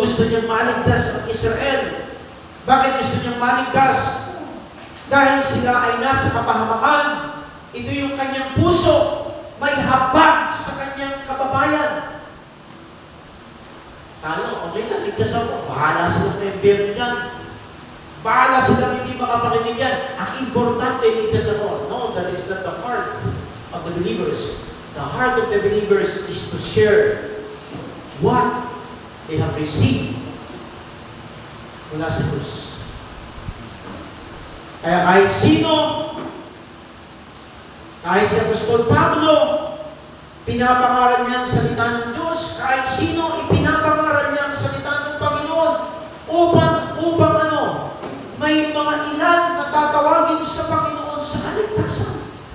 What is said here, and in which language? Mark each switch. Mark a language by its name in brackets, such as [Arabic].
[Filipino] Gusto niyang maligtas ang Israel. Bakit gusto niyang maligtas? Dahil sila ay nasa kapahamakan. Ito yung kanyang puso. May habag sa kanyang kababayan. Tayo, okay na, ligtas ako. Bahala silang member yan. Bahala silang hindi makapakinig yan. Ang importante, ligtas ako. [English] No, that is not the heart of the believers. The heart of the believers is to share what they have received [Filipino] mula sa Diyos. Kaya kahit sino, kahit si Apostol Pablo, pinapangaral niya ang salita ng Diyos, kahit sino, ipinapangaral niya ang salita ng Panginoon upang ano, may mga ilan na tatawagin sa Panginoon sa kaligtasan.